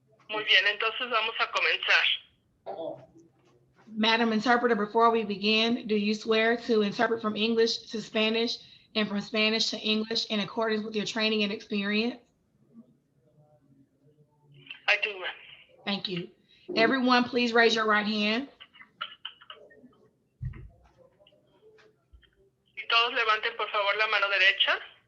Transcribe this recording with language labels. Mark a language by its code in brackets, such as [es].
[es] Muy bien, entonces vamos a comenzar. [en] Madam Interpreter, before we begin, do you swear to interpret from English to Spanish and from Spanish to English in accordance with your training and experience? I do, ma'am. Thank you. Everyone, please raise your right hand. [es] Y todos levanten, por favor, la mano derecha.